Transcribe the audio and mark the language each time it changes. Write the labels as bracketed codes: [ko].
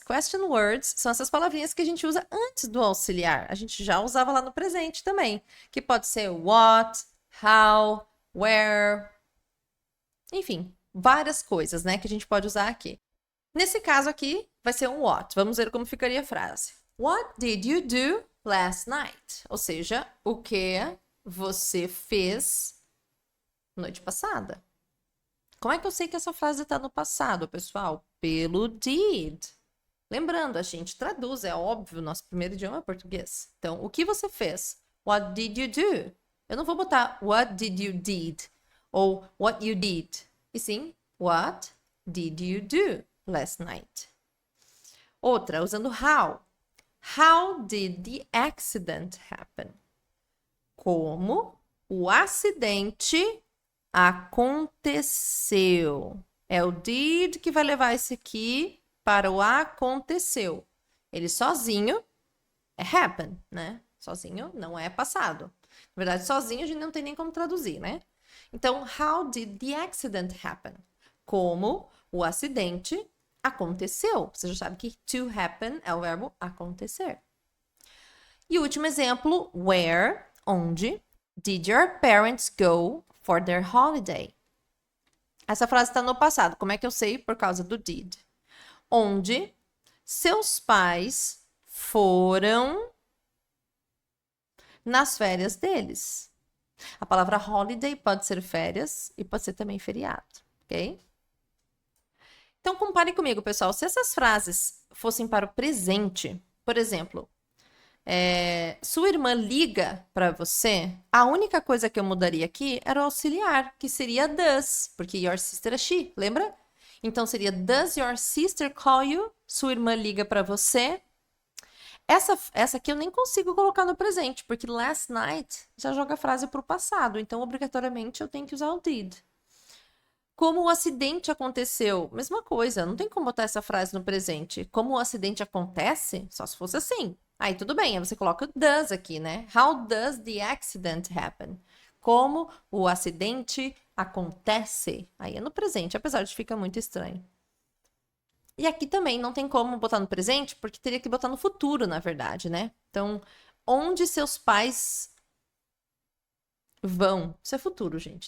[pt] Question words são essas palavrinhas que a gente usa antes do auxiliar. A gente já usava lá no presente também, que pode ser what, how, where, enfim, várias coisas, né, que a gente pode usar aqui. Nesse caso aqui, vai ser um what. Vamos ver como ficaria a frase. [en] What did you do last night? [pt] Ou seja, o que você fez noite passada? Como é que eu sei que essa frase está no passado, pessoal? Pelo did. Lembrando, a gente traduz, é óbvio, nosso primeiro idioma é português. Então, o que você fez? [en] What did you do? [pt] Eu não vou botar [en] what did you did ou what you did. [pt] E sim, [en] what did you do last night? [pt] Outra, usando [en] how. How did the accident happen? [pt] Como o acidente aconteceu. É o did que vai levar esse aqui para o aconteceu. Ele sozinho é happen, né? Sozinho não é passado. Na verdade, sozinho a gente não tem nem como traduzir, né? [en] Então, how did the accident happen? [pt] Como o acidente aconteceu. Você já sabe que to happen é o verbo acontecer. E o último exemplo, where, onde, [en] did your parents go for their holiday? [pt] Essa frase está no passado. Como é que eu sei? Por causa do did. Onde seus pais foram nas férias deles. A palavra holiday pode ser férias e pode ser também feriado, ok? Então, compare comigo, pessoal. Se essas frases fossem para o presente, por exemplo, sua irmã liga para você, a única coisa que eu mudaria aqui era o auxiliar, que seria does, porque your sister é she, lembra? Então, seria [en] does your sister call you? [pt] Sua irmã liga para você. Essa aqui eu nem consigo colocar no presente, porque last night já joga a frase para o passado, então obrigatoriamente eu tenho que usar o did. Como o acidente aconteceu? Mesma coisa, não tem como botar essa frase no presente. Como o acidente acontece? Só se fosse assim. Aí tudo bem, aí você coloca does aqui, né? [en] How does the accident happen? [pt] Como o acidente acontece? Aí é no presente, apesar de ficar muito estranho. E aqui também não tem como botar no presente, porque teria que botar no futuro, na verdade, né? Então, onde seus pais vão? Isso é futuro, gente.